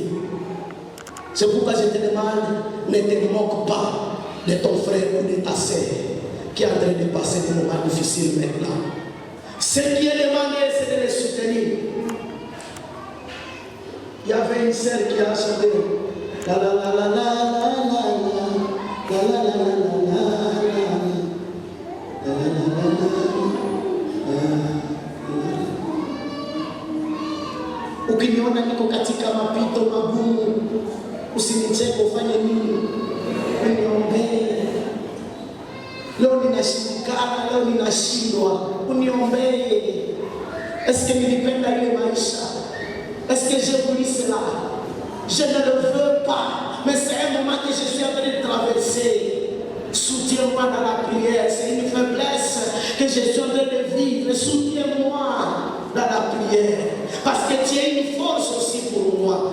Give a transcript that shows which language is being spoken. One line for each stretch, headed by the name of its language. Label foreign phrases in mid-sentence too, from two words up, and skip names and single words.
French: C'est pourquoi je te demande, ne te moque pas de ton frère ou de ta sœur qui est en train de passer des moments difficiles maintenant. Ce qui est demandé, c'est de les soutenir. Il y avait une sœur qui a chanté la la la la la la la la la la
Swahili: ukiniona niko katika mapito magumu, usinicheke, ufanye nini? Uniombee. Leo ninashindikana, leo ninashindwa, uniombee.
French: Est-ce que
Swahili: nilipenda ile maisha?
French: Est-ce que j'ai voulu cela? Je ne le veux pas, mais c'est un moment que je suis en train de traverser. Soutiens-moi dans la prière, c'est une faiblesse que je suis en train de vivre. Soutiens-moi dans la prière, parce que tu es une force aussi pour moi.